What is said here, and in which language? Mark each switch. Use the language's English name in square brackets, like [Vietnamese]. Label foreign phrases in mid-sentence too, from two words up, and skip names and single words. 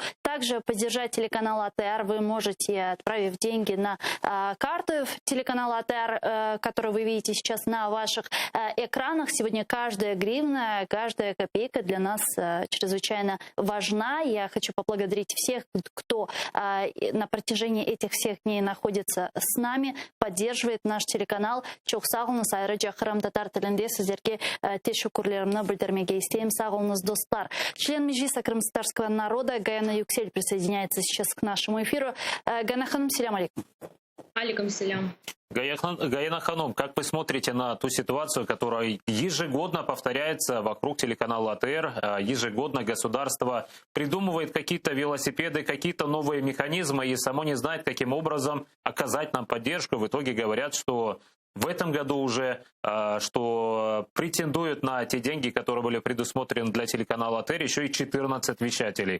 [Russian] Также поддержать телеканал АТР вы можете, отправив деньги на карту телеканала АТР, которую вы видите сейчас на ваших экранах. Сегодня каждая гривна, каждая копейка для нас чрезвычайно важна. Я хочу поблагодарить всех, кто на протяжении этих всех дней находится с нами, поддерживает наш телеканал. [Crimean Tatar] Çok sağ olunuz. Ayrıca Kırım Tatar tilinde sizlerге teşekkürlerimi bildirmege istейм. Sağ olunuz, достар. [Russian] Член Меджлиса крымтатарского народа Гаяна Юксель присоединяется сейчас к нашему эфиру. Гаяна Ханум, [Arabic] سلام عليكم. عليكم السلام. [Russian] Гаяна Ханум, как вы смотрите на ту ситуацию, которая ежегодно повторяется вокруг телеканала АТР? Ежегодно государство придумывает какие-то велосипеды, какие-то новые механизмы и само не знает, каким образом оказать нам поддержку. В итоге говорят, что в этом году уже, что претендуют на те деньги, которые были предусмотрены для телеканала АТР, еще и 14 вещателей.